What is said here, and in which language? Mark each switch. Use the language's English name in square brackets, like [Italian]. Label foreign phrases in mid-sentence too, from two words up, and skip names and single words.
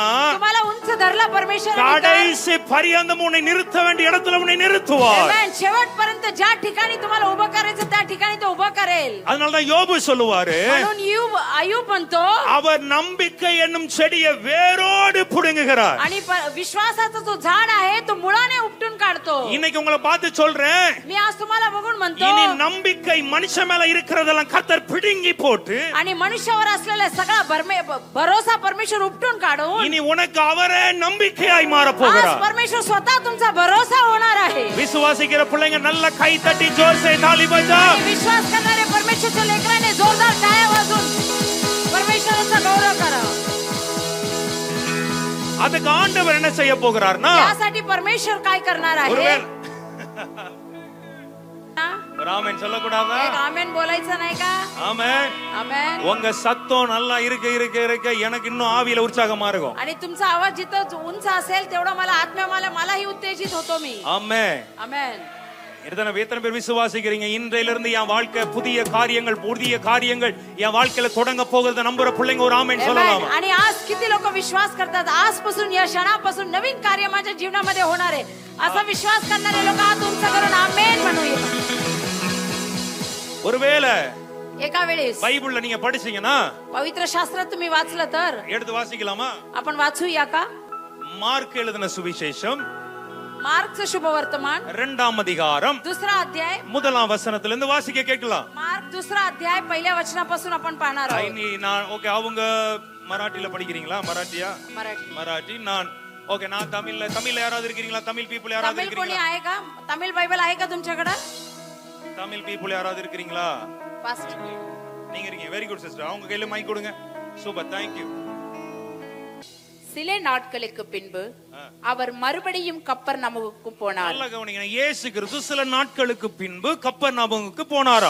[Marathi] तुम्हाला उंच धरला परमेश्वर. [Tamil] கடைசி பரியந்தம் உன்னை நிறுத்த வேண்டிய இடத்துல உன்னை நிறுத்துவார். [Marathi] शेवटपर्यंत ज्या ठिकाणी तुम्हाला उभं करायचं त्या ठिकाणी तो उभं करेल. [Tamil] அதனாலதான் யோபு சொல்லுவாரு, [Marathi] म्हणून आयुब म्हणतो [Tamil] அவர் நம்பிக்கை என்னும் செடியை வேரோடு புடுங்குகிறார். [Marathi] आणि विश्वासाचा जो झाड आहे तो मुळाने उपटून काढतो. [Tamil] இன்னைக்கு உங்களை பார்த்து சொல்றேன், [Marathi] मी आज तुम्हाला बघून म्हणतो [Tamil] இனி நம்பிக்கை மனுஷன் மேல இருக்கிறதெல்லாம் கர்த்தர் பிடுங்கி போட்டு [Marathi] आणि मनुष्यावर असलेला सगळा भरोसा परमेश्वर उपटून काढून [Tamil] இனி உனக்கு அவரே நம்பிக்கையாய் மாற [Marathi] आज [Tamil] போகிறார். [Marathi] परमेश्वर स्वतः तुमचा भरोसा होणार आहे. [Tamil] விசுவாசிக்கிற பிள்ளைங்க நல்ல கை தட்டி [Hindi] जोर से ताली बजा. [Marathi] आणि विश्वास करणारे परमेश्वरच्या लेकराने जोरदार टाळ्या वाजवून परमेश्वराचा गौरव करा. [Tamil] அதுக்கு ஆண்டவர் என்ன செய்ய போகிறார்னா, [Marathi] यासाठी परमेश्वर काय करणार आहे? [Tamil] ஒருவேளை ராமன் சொல்லக்கூடாதா? [Marathi] एक आमेन बोलायचं नाही का? [Tamil] ஆமென். [Marathi] आमेन. [Tamil] உங்க சத்தம் நல்லா இருக்க எனக்கு இன்னும் ஆவியில உற்சாகமா இருக்கும். [Marathi] आणि तुमचा आवाज जिथं उंच असेल तेवढा मला मलाही उत्तेजित होतो मी. [Tamil] ஆமென். [Marathi] आमेन. [Tamil] எத்தனை பேர் விசுவாசிக்கிறீங்க? இன்றையில இருந்து என் வாழ்க்கை புதிய காரியங்கள் என் வாழ்க்கையில தொடங்க போகிறத நம்புற பிள்ளைங்க ஒரு ஆமென் சொல்லலாம். [Marathi] आणि आज किती लोक विश्वास करतात आजपासून या क्षणापासून नवीन कार्य माझ्या जीवनामध्ये होणार आहे असा विश्वास करणारे लोक आज उंच करून आमेन म्हणूया. [Tamil] ஒருவேளை [Marathi] एका वेळेस [Tamil] பைபிள்ல நீங்க படிச்சீங்கன்னா [Marathi] पवित्र शास्त्रात तुम्ही वाचलं तर [Tamil] எடுத்து வாசிக்கலாமா? [Marathi] आपण वाचूया का? [Tamil] மார்க் எழுதின சுவிசேஷம் [Marathi] मार्कचं शुभवर्तमान [Tamil] 2ஆம் அதிகாரம் [Marathi] 2रा अध्याय [Tamil] 1ஆம் வசனத்திலிருந்து வாசிக்க கேட்கலாம். [Marathi] मार्क 2रा अध्याय पहिल्या वचनापासून आपण पाहणार आहोत. [Tamil] நான் ஓகே, அவங்க மராட்டில படிக்கிறீங்களா? மராட்டி. நான் ஓகே, நான் தமிழ்ல யாராவது இருக்கீங்களா? தமிழ் பீப்புள் யாராவது [Marathi] तमिळ कोणी [Tamil] இருக்கீங்களா? [Marathi] आहे का? तमिळ बायबल आहे का तुमच्याकडे? [Tamil] தமிழ் பீப்புள் யாராவது இருக்கீங்களா? पास्ट நீங்க இருக்கீங்க. [English] very good sister. [Tamil] அவங்க கையில மைக் கொடுங்க. சூப்பர், [English] thank you. [Tamil] சில நாட்களுக்கு பின்பு அவர் மறுபடியும் கப்பர்நகமுக்கு போனார். நல்லா கவனிங்க. இயேசு கிறிஸ்து சில நாட்களுக்கு பின்பு கப்பர்நகமுக்கு போனாரா?